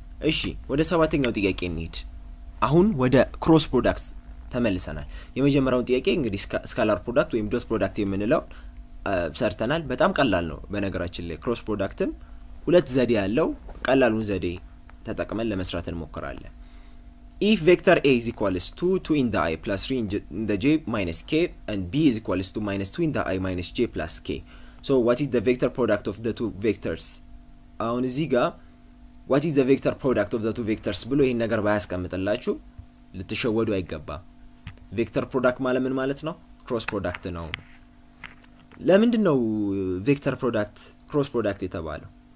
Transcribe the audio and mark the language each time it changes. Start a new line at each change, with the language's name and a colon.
Amharic: እሺ ወደ ሰባተኛው ጥያቄ እንሂድ። አሁን ወደ ክሮስ ፕሮዳክት ተመልሰናል። የመጀመሪያው ጥያቄ እንግዲህ ስካላር ፕሮዳክት ወይም ዶት ፕሮዳክት የምንለው ሰርተናል። በጣም ቀላል ነው በነገራችን ላይ። ክሮስ ፕሮዳክትም ሁለት ዘዴ ያለው ቀላሉን ዘዴ ተጠቅመን ለመስራት እንሞክራለን።
English: if vector A is equals to 2 in the I plus 3 in the j minus k and B is equals to minus 2 in the I minus j plus k. So what is the vector product of the two vectors?
Amharic: አሁን እዚህ ጋር
English: what is the vector product of the two vectors
Amharic: ብሎ ይሄን ነገር ባያስቀምጥላችሁ ልትሸወዱ አይገባም። ቬክተር ፕሮዳክት ማለት ምን ማለት ነው? ክሮስ ፕሮዳክት ነው። ለምንድን ነው ቬክተር ፕሮዳክት ክሮስ ፕሮዳክት የተባለው?